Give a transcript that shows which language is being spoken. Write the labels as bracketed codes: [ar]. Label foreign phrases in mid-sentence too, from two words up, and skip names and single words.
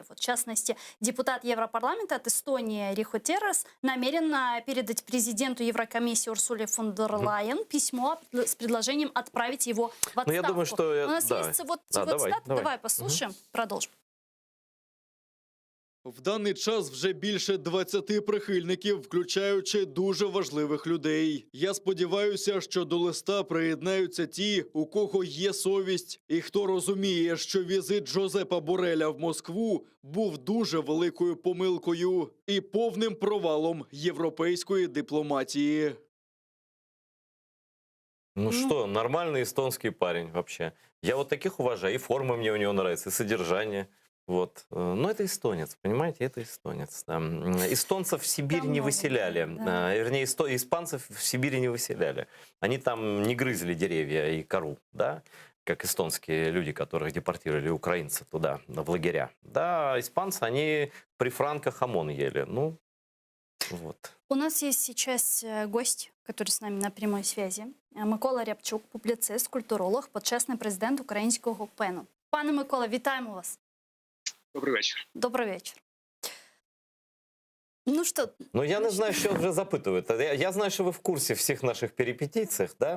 [ru] Вот, в частности, депутат Европарламента от Эстонии Рихо Террас намерен передать президенту Еврокомиссии Урсуле фон дер Лайен письмо с предложением отправить его в отставку. Ну, я думаю, что... У нас есть вот цитата, давай послушаем, продолжим. [uk] В даний час вже більше 20 прихильників, включаючи дуже важливих людей. Я сподіваюся, що до листа приєднаються ті, у кого є совість, і хто розуміє, що візит Жозепа Борреля в Москву був дуже великою помилкою і повним провалом європейської дипломатії. [ru] Ну что, нормальный эстонский парень вообще. Я вот таких уважаю. И форма мне у него нравится, и содержание. Вот. Но это эстонец, понимаете, это эстонец. Да. Эстонцев в Сибирь не выселяли. Да. Вернее, испанцев в Сибири не выселяли. Они там не грызли деревья и кору, да, как эстонские люди, которых депортировали украинцы туда, в лагеря. Да, испанцы, они при Франко хамон ели. Ну, вот. У нас есть сейчас гость, который с нами на прямой связи. [uk] Микола Рябчук, публіцист, культуролог, почесний президент Українського ПЕНу. Пане Микола, вітаємо вас. Добрий вечір. Добрий вечір. [ru] Ну что? [uk] Ну, я не знаю, що вже запитуєте. Я знаю, що ви в курсі всіх наших перипетій, да?